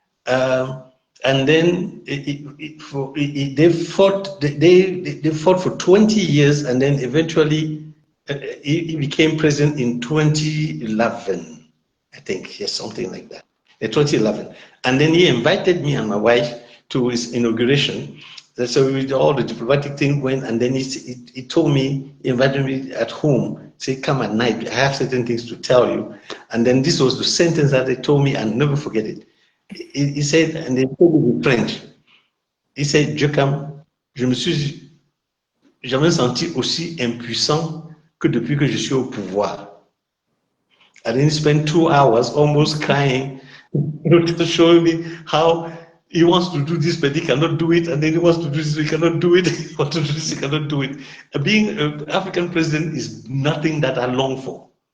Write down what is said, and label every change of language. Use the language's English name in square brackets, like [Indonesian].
[English] Um, and then they fought for 20 years, and then eventually he became president in 2011, I think, yes, something like that, 2011. And then he invited me and my wife to his inauguration. So with all the diplomatic thing went, and then he told me, he invited me at home, say, come at night, I have certain things to tell you. And then this was the sentence that they told me, and never forget it. He said, and they told me in French, he said, [French] Djeukam, je me suis jamais senti aussi impuissant que depuis que je suis au pouvoir. [English] And then he spent 2 hours almost crying, showing me how he wants to do this, but he cannot do it. And then he wants to do this, he cannot do it. He wants to do this, he cannot do it. Being an African president is nothing that I long for.